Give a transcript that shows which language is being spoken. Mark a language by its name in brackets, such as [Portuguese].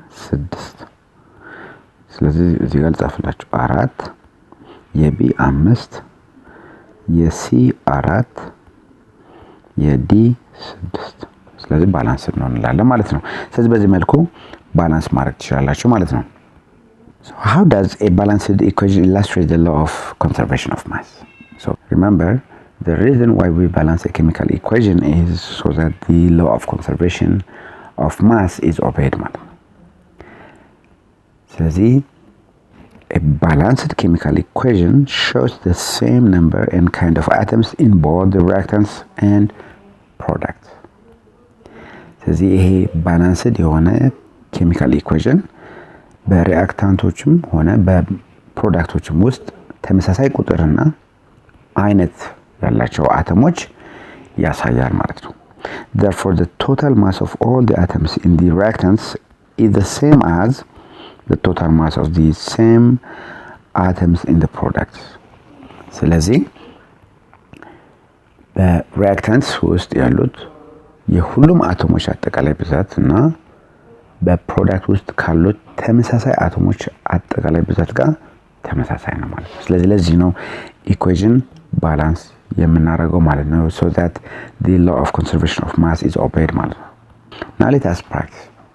[Amharic] 6 ስለዚህ እዚህ ጋር ልጻፍላችሁ 4 የb 5 የc 4 የd 6 ስለዚህ ባላንስ ነው እንላለን ማለት ነው። ስለዚህ በዚህ መልኩ ባላንስ ማድረግ ትችላላችሁ ማለት ነው። [English] So how does a balanced equation illustrate the law of conservation of mass? So remember, the reason why we balance a chemical equation is so that the law of conservation of mass is obeyed [Amharic] ማለት ነው። ስለዚህ [English] a balanced chemical equation shows the same number and kind of atoms in both the reactants and products. [Amharic] ስለዚህ ይሄ ባላንስድ የሆነ ኬሚካል ኢኩዌሽን በሪአክታንቶችም ሆነ በፕሮዳክቶችም ውስጥ ተመሳሳይ ቁጥርና አይነት ያላቸው አተሞች ያሳያል ማለት ነው። [English] Therefore, the total mass of all the atoms in the reactants is the same as the total mass of the same atoms in the products. [Amharic] ስለዚህ በሪአክታንትስ ውስጥ ያሉት የሁሉም አቶሞች አጠቃላይ ብዛት እና በፕሮዳክት ውስጥ ካሉት ተመሳሳይ አቶሞች አጠቃላይ ብዛት ጋር ተመሳሳይ ነው ማለት ነው። ስለዚህ ለዚህ ነው ኢኩዌሽን ባላንስ የምናደርገው ማለት ነው [English] so that the law of conservation of mass is obeyed [Amharic] ማለት ነው። [English] now let us practice